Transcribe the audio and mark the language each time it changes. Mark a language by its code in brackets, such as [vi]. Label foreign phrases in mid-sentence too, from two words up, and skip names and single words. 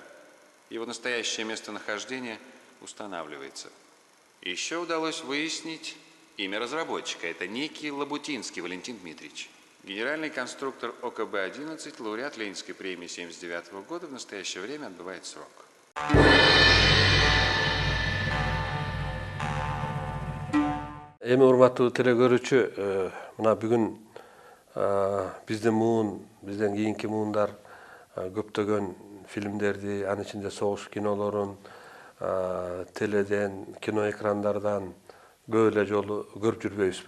[ru] Его настоящее местонахождение устанавливается. Еще удалось выяснить имя разработчика. Это некий Лабутинский Валентин Дмитриевич. Генеральный конструктор ОКБ-11, лауреат Ленинской премии 1979 года, в настоящее время отбывает срок. [ky] Эми урматтуу телекөрүүчү, мына бүгүн биздин муун, бизден кийинки муундар көптөгөн фильмдерди, анын ичинде согуш кинолорун теледен, киноэкрандардан көп эле жолу көрүп жүрбөйбүзбү?